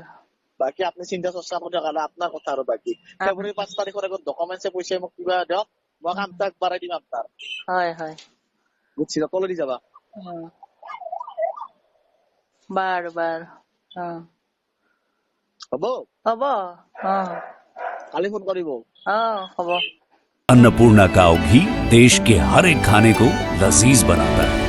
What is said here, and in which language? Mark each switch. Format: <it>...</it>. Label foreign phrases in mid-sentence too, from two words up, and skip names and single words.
<as>বাকী আপুনি চিন্তা চৰ্চা কৰি থকা আপোনাৰ কথা আৰু বাকী ফেব্ৰুৱাৰী 5 তাৰিখৰ আগত ডকুমেণ্টছে পইচা মোক কিবা দিয়ক মই কামটো আগবঢ়াই দিম আপোনাৰ বুজিছি তলে দি যাবা বাৰু বাৰু হ'ব কালি ফোন কৰিব হ'ব</as> <hi>अन्नपूर्णा काव घी देश के हर एक खाने को लजीज बनाता है।</hi>